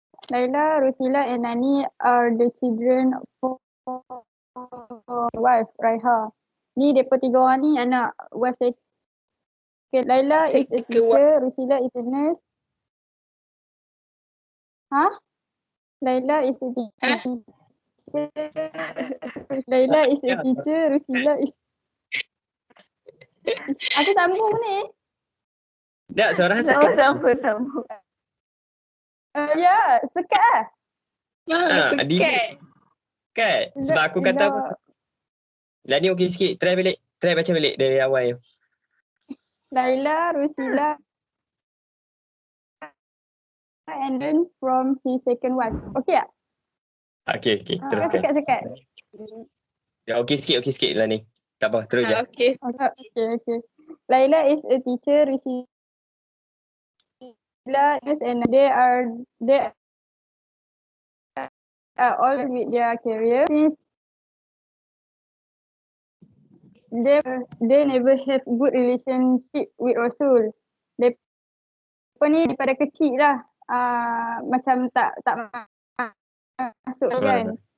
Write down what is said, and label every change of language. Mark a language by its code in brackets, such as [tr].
[en] Laila, Rosila and Nani are the children of wife, Raiha. [ms] Ni mereka tiga orang ni anak wife saya. [en] Okay, Laila is a teacher, Rosila is a nurse. Laila is a teacher. Laila is a teacher, Rosila is... [ms] Aku sambung ni. Tak, suara sekat. Sambung. Ya, sekat lah. Sekat. Kan? Sebab aku kata apa? Dah ni okey sikit. Try baca balik dari awal. [en] Laila, Rosila, and then from his second wife. [ms] Okay tak? Okey, teruskan. Sekat-sekat. Ya, okey sikit lah ni. Tak apa, terus je. Okay. Okay. [en] Laila is a teacher, Rosila is and they are all with their career since they never have good relationship with Rasul. [ms] Mereka ni daripada kecil lah macam tak masuk kan.